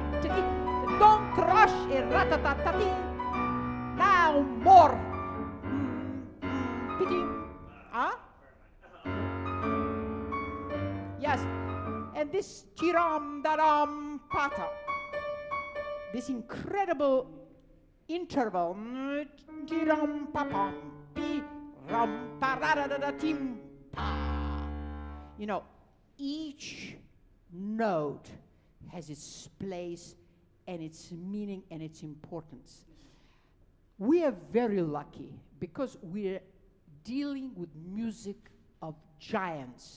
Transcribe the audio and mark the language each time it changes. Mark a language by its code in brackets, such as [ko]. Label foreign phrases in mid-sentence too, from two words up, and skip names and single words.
[en] Don't rush it. Now more. Huh? Yes. And this tiram daram pata, this incredible interval, tiram papam pi ram parada tim pa. You know, each note has its place and its meaning and its importance. We are very lucky because we're dealing with music of giants.